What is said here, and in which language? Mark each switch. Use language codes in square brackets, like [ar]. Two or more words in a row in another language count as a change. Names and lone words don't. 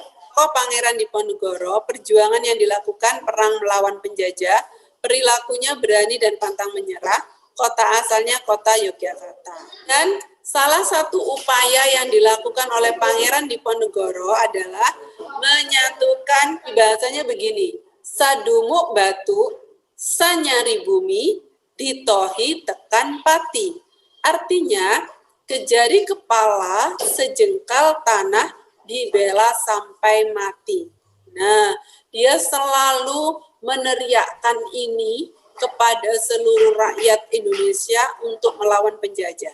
[id] Pangeran Diponegoro, perjuangan yang dilakukan perang melawan penjajah, perilakunya berani dan pantang menyerah, kota asalnya kota Yogyakarta. Dan salah satu upaya yang dilakukan oleh Pangeran Diponegoro adalah menyatukan, bahasanya begini, [jv] sadumuk batu, sanyari bumi, ditohi tekan pati. [id] Artinya, kejari kepala, sejengkal tanah, dibela sampai mati. Nah, dia selalu meneriakkan ini kepada seluruh rakyat Indonesia untuk melawan penjajah.